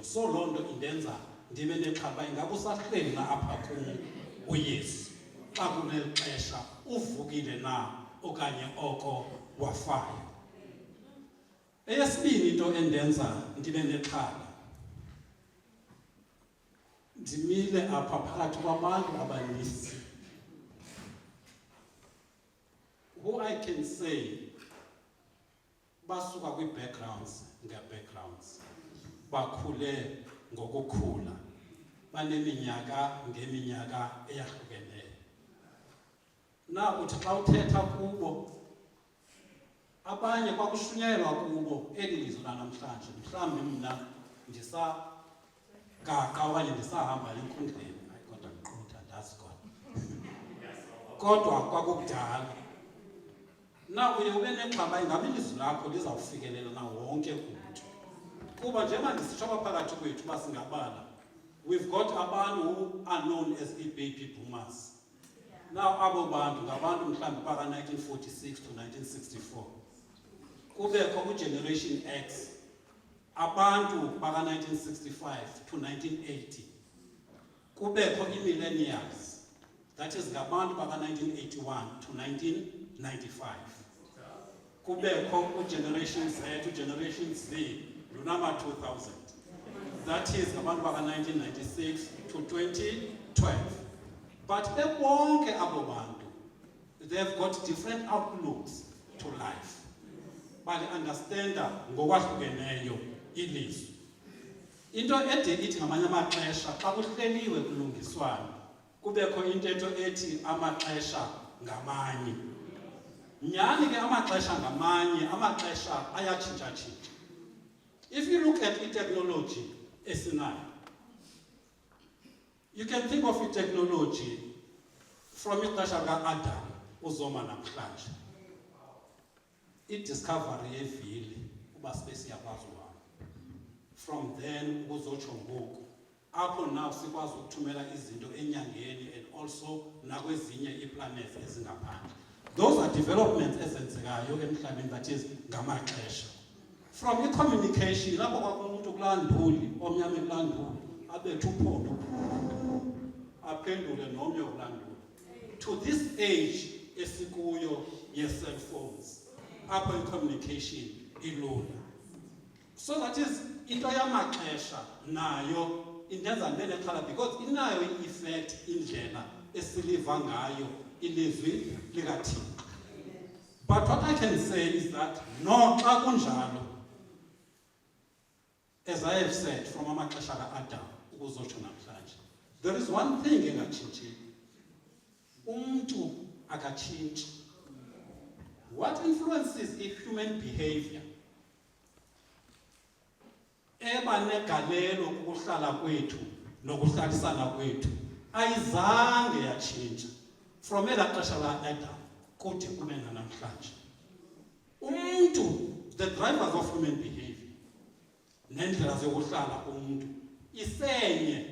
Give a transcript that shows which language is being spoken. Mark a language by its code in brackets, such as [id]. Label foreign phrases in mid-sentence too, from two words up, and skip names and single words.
[xh] So loo nto indenza ndibe nexhala uba ingaba usahleli na apha kum uYesu xa kuneli xesha, uvukile na okanye oko wafayo. Eyesibini into endenza ndibe nexhala, ndimile apha phakathi kwabantu abaninzi [en] who I can say [xh] basuka kwi-backgrounds nge-backgrounds, bakhule ngokukhula, baneminyaka ngeminyaka eyahlukeneyo. Na uthi xa uthetha kubo, abanye kwakushunyelwa kubo eli lizwi lanamhlanje, mhlawumbi mna ndisagaqa okanye ndisahamba enkundleni, hayi kodwa ndiqutha ndazi kodwa kwakukudala. Na uye ube nexhala ingaba ilizwi lakho lizawufikelela na wonke umntu, kuba njengoba ndisitsho apha phakathi kwethu uba singabala, [en] we've got abantu who are known as i-baby boomers. [xh] Now abo bantu ngabantu mhlawumbi phaka 1946 to 1964. Kubekho uGeneration X, abantu phaka 1965 to 1980. Kubekho i-millennials, [en] that is [xh] ngabantu phaka 1981 to 1995. Kubekho uGeneration Z, uGeneration Z, lunama 2000. [en] That is [xh] ngabantu phaka 1996 to 2012. But bebonke abo bantu, [en] they've got different outlooks to life. [xh] Bali-understanda ngokwahlukeneyo ilizwi. Into ede ithi ngamanye amaxesha xa kuhleliwe kulungiswana kubekho intetho ethi amaxesha ngamanye. Nyani ke amaxesha ngamanye, amaxesha ayatshintsha-tshintsha. [en] If you look at [xh] i-technology esinayo, [en] you can think of i-technology from [xh] ixesha ka-Adam uzoma namhlanje. I-discovery yevili uba sibe siyakwazi uhamba. [en] From then [xh] ukuzotsho ngoku apho now sikwazi ukuthumela izinto enyangeni [en] and also [xh] nakwezinye ii-planets ezingaphandle. [en] Those are developments [xh] ezenzekayo emhlabeni, [en] that is ngamaxesha. [xh] From i-communication lapho kwakumuntu kulaa nduli omnyama kulaa nduli abethe uphondo aphendule nomnye kulaa nduli, [en] to this age [xh] esikuyo ye-cell phones apho i-communication ilula. So that is into yamaxesha nayo indenza ndibe nexhala because inayo i-effect indlela esiliva ngayo ilizwi likaThixo. [en] But what I can say is that noxa kunjalo, as I have said, from [xh] amaxesha ka-Adam ukuzotsho namhlanje, [en] there is one thing engatshintshi. [xh] Umntu akatshintshi. [en] What influences human behavior [xh] eba negalelo kukuhlala kwethu nokuhlalisana kwethu ayizange yatshintsha from elaa xesha la-Adam kude kube nanamhlanje. Umntu, [en] the drivers of human behavior [xh] nendlela zokuhlala umntu isenye.